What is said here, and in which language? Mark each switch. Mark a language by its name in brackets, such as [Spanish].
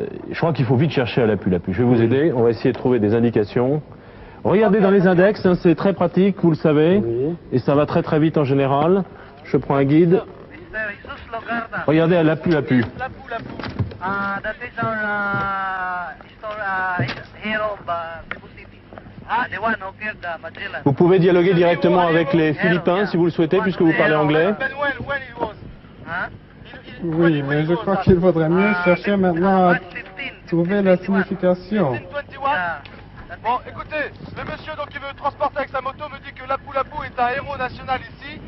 [French] Je crois qu'il faut vite chercher à Lapu-Lapu. Je vais vous aider, on va essayer de trouver des indications. Regardez dans les index, hein, c'est très pratique, vous le savez. Oui. Et ça va très très vite en général. Je prends un guide. Jesus Logarda. Regardez à Lapu-Lapu. Lapu-Lapu. [English] That is our hero Cebu City. The one who killed Magellan. [French] Vous pouvez dialoguer directement avec les Philippins si vous le souhaitez, puisque vous parlez anglais. [English] When it was. Huh? [French] Oui, mais je crois qu'il vaudrait mieux chercher maintenant à [English] 1:15, [French] trouver la signification. [English] 1521. [French] Bon, écoutez, le monsieur donc qui veut transporter avec sa moto me dit que Lapu-Lapu est un héros national ici.